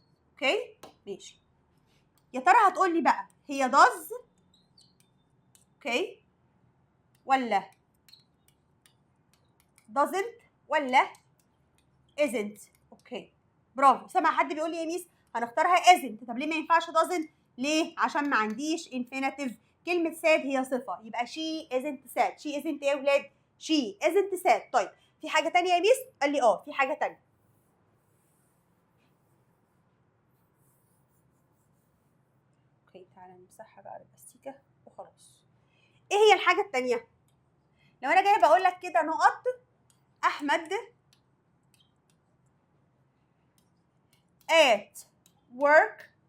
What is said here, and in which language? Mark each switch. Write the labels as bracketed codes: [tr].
[ar] اوكي ماشي، يا ترى هتقول لي بقى هي does اوكي ولا doesn't ولا isn't؟ اوكي برافو. سامع حد بيقول لي يا ميس هنختارها isn't. طب ليه ما ينفعش doesn't؟ ليه؟ عشان ما عنديش infinitive. كلمة sad هي صفة، يبقى [en] she isn't sad. she isn't [ar] ايه يا ولاد؟ [en] she isn't sad. [ar] طيب في حاجة تانية يا ميس؟ قال لي في حاجة تانية. اوكي تعالى نمسحها بقى بالاستيكة وخلاص. ايه هي الحاجة التانية؟ لو انا جايه بقول لك كده نقط احمد [en] at work.